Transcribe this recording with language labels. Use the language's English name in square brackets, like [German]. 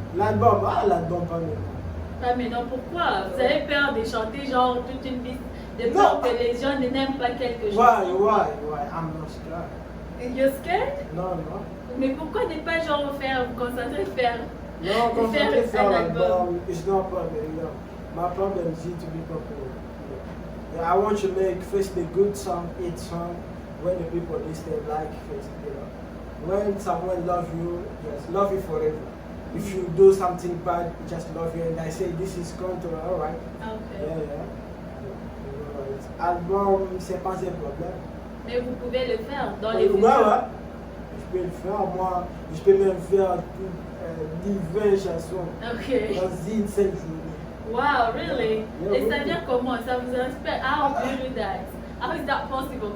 [French] L'album pas maintenant. Pas maintenant, pourquoi? Vous avez peur de chanter genre toute une liste de peur que les gens n'aiment pas quelque chose? [English] Why? I'm not scared. You're scared? [French] Non. Mais pourquoi ne pas genre vous concentrer faire un album? [English] album? It's not a problem. My problem is to be popular. I want to make first a good song, hit song, when the people listen like first. When someone loves you, just love you forever. If you do something bad, just love you. And I say this is Controller, alright. Okay. Yeah. [French] Album, c'est pas un problème. Mais vous pouvez le faire dans les futurs. Ouais. Je peux le faire, moi. Je peux même faire diverses chansons. [English] Ok. [French] Dans une seule journée. [English] Wow, really? Yeah, [French] Et ça oui. vient comment? Ça vous inspire? [English] How do you do that? How is that possible?